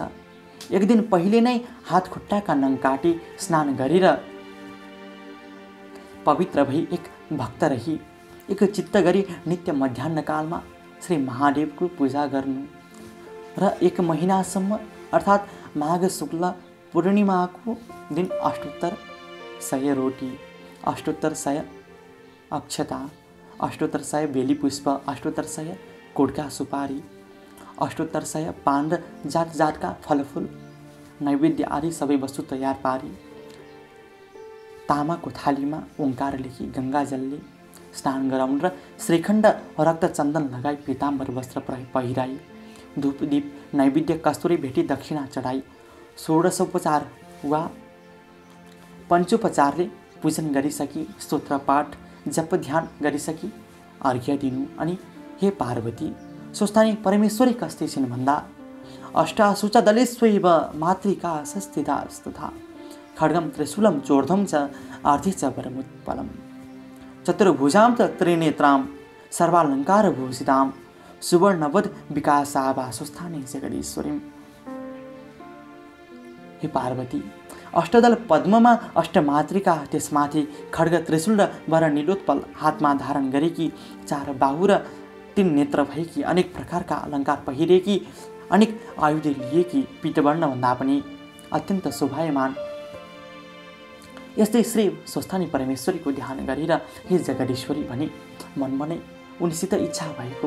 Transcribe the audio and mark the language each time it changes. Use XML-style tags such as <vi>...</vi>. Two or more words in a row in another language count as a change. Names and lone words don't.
<ne>एक दिन पहिले नै हात खुट्टाका नङ काटी स्नान गरेर पवित्र भई एक भक्त रही एक चित्त गरी नित्य मध्याह्नकालमा श्री महादेवको पूजा गर्नु र एक महिनासम्म अर्थात् माघ शुक्ल पूर्णिमाको दिन अष्टोत्तर 100 रोटी, अष्टोत्तर 100 अक्षता, अष्टोत्तर 100 बेली पुष्प, अष्टोत्तर 100 कोडका सुपारी, अष्टोत्तर सय पान र जात जातका फलफुल नैवेद्य आदि सबै वस्तु तयार पारी तामाको थालीमा ओङ्कार लेखी गङ्गाजलले स्नान गराउन् र श्रीखण्ड रक्त चन्दन लगाई पीताम्बर वस्त्र पहिराई धूपदीप नैवेद्य कस्तुरी भेटी दक्षिणा चढाई षोडशोपचार वा पञ्चोपचारले पूजन गरिसकी स्तोत्र पाठ जप ध्यान गरिसकी अर्घ्य दिनु अनि हे पार्वती स्वस्थानी परमेश्वरी कस्ती छिन् भन्दा</ne> <sa>अष्टाशुच दलेष्वैव मातृका संस्थितास्तथा खड्गम त्रिशूलं चोर्धं च आर्धे च वरमुत्पलम् चतुर्भुजां च त्रिनेत्रां सर्वालङ्कारभूषितां सुवर्णवद् विकासाभा स्वस्थाने जगदीश्वरीम्।</sa> <ne>हे पार्वती अष्टदल पद्ममा अष्टमातृका त्यसमाथि खड्ग त्रिशूल र वर नीलोत्पल हातमा धारण गरेकी 4 बाहु र 3 नेत्र भएकी अनेक प्रकारका अलङ्कार पहिरेकी अनेक आयुध लिएकी पीतवर्ण भन्दा पनि अत्यन्त शोभायमान यस्तै श्री स्वस्थानी परमेश्वरीको ध्यान गरेर हे जगदीश्वरी भनी मनमा नै उनीसित इच्छा भएको</ne>